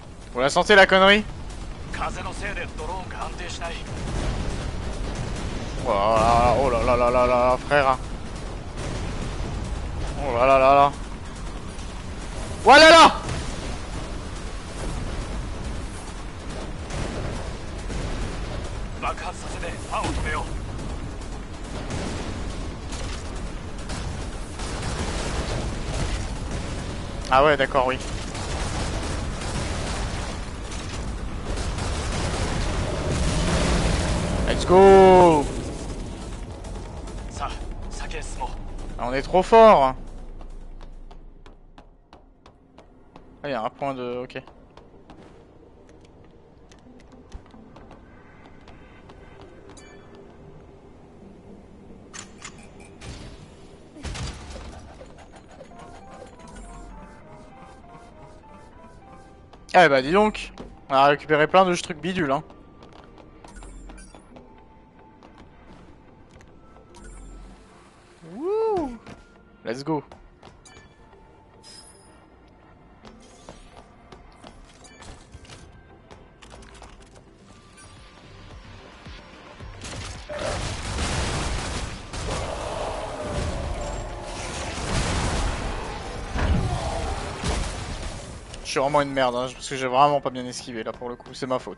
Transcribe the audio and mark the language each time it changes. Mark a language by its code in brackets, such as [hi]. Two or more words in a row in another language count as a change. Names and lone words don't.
[fr] Vous la sentez la connerie? [ja] 風のせいでドローンが安定しない。 [fr] Oh là là là là là là, frère. Oh là là là là. Oh là là. Ah ouais, d'accord, oui. [en] Let's go. [fr] Ah, on est trop fort. Ah, il y a un point de... Ok. Ah bah dis donc, on a récupéré plein de trucs bidules hein. Wouh. [en] Let's go. [fr] Je suis vraiment une merde, hein, parce que j'ai vraiment pas bien esquivé là pour le coup, c'est ma faute.